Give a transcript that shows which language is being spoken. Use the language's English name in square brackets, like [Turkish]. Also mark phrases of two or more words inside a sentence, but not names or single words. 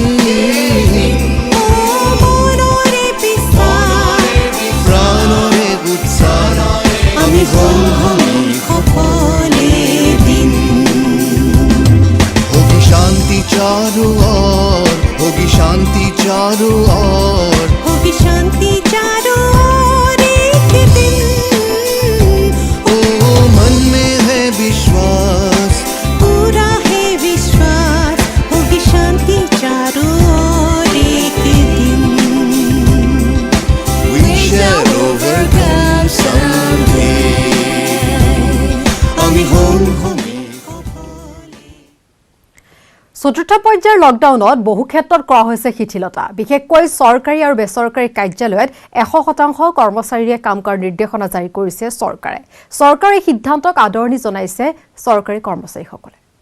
[Assamese] মনৰে বিশ্বাস প্ৰাণৰে উৎসাহ আমি হম হমে সফল এদিন [Hindi] होगी शांति चारों ओर होगी शांति चारों ओर होगी शांति चारों ओर एक दिन ओ मन में है विश्वास पूरा शांति चारों ओर एक दिन [English] we shall overcome someday [Assamese] আমি হম হমে চতুৰ্থ পৰ্যায়ৰ লকডাউনত বহু ক্ষেত্ৰত কৰা হৈছে শিথিলতা। বিশেষকৈ চৰকাৰী আৰু বেচৰকাৰী কাৰ্যালয়ত 100% কৰ্মচাৰীয়ে কাম কৰাৰ নিৰ্দেশনা জাৰি কৰিছে চৰকাৰে। চৰকাৰী সিদ্ধান্তক আদৰণি জনাইছে চৰকাৰী কৰ্মচাৰীসকলে।